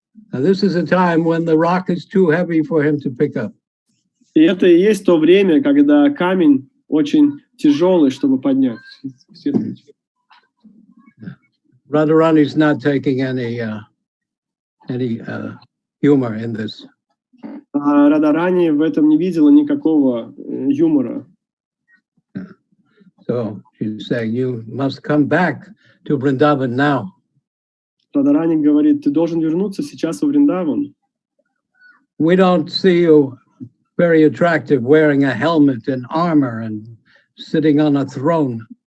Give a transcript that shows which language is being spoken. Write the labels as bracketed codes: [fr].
[en] Now, this is a time when the rock is too heavy for him to pick up. [ru] И это и есть то время, когда камень очень тяжелый, чтобы поднять. [en] Radharani is not taking any humor in this. [ru] А Радарани в этом не видела никакого юмора. [en] So she's saying, you must come back to Vrindavan now. [ru] Радарани говорит: ты должен вернуться сейчас во Вриндаван. [en] We don't see you very attractive wearing a helmet and armor and sitting on a throne.